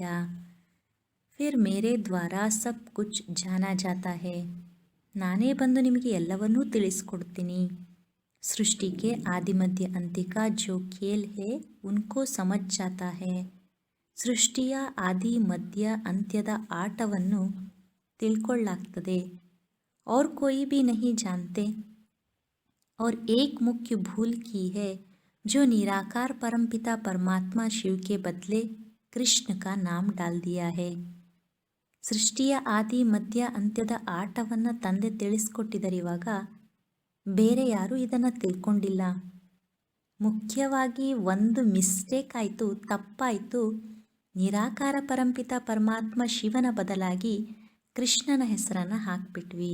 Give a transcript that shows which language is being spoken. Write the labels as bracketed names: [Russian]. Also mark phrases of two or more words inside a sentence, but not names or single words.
[Hindi] फिर मेरे द्वारा सब कुछ जाना जाता है. [Kannada] ನಾನೇ ಬಂದು ನಿಮಗೆ ಎಲ್ಲವನ್ನೂ ತಿಳಿಸ್ಕೊಡ್ತೀನಿ. ಸೃಷ್ಟಿಗೆ ಆದಿಮಧ್ಯ ಅಂತಿಕ [Hindi] जो खेल है उनको समझ जाता है. [Kannada] ಸೃಷ್ಟಿಯ ಆದಿ ಮಧ್ಯ ಅಂತ್ಯದ ಆಟವನ್ನು ತಿಳ್ಕೊಳ್ಳಾಗ್ತದೆ. [Hindi] और कोई भी नहीं जानते. और एक मुख्य भूल की है जो निराकार परमपिता परमात्मा शिव के बदले कृष्ण का नाम डाल दिया है. [Kannada] ಸೃಷ್ಟಿಯ ಆದಿ ಮಧ್ಯ ಅಂತ್ಯದ ಆಟವನ್ನು ತಂದೆ ತಿಳಿಸ್ಕೊಟ್ಟಿದ್ದರಿವಾಗ ಬೇರೆ ಯಾರೂ ಇದನ್ನು ತಿಳ್ಕೊಂಡಿಲ್ಲ. ಮುಖ್ಯವಾಗಿ ಒಂದು ಮಿಸ್ಟೇಕ್ ಆಯಿತು, ತಪ್ಪಾಯಿತು. ನಿರಾಕಾರ ಪರಂಪಿತ ಪರಮಾತ್ಮ ಶಿವನ ಬದಲಾಗಿ ಕೃಷ್ಣನ ಹೆಸರನ್ನು ಹಾಕ್ಬಿಟ್ವಿ.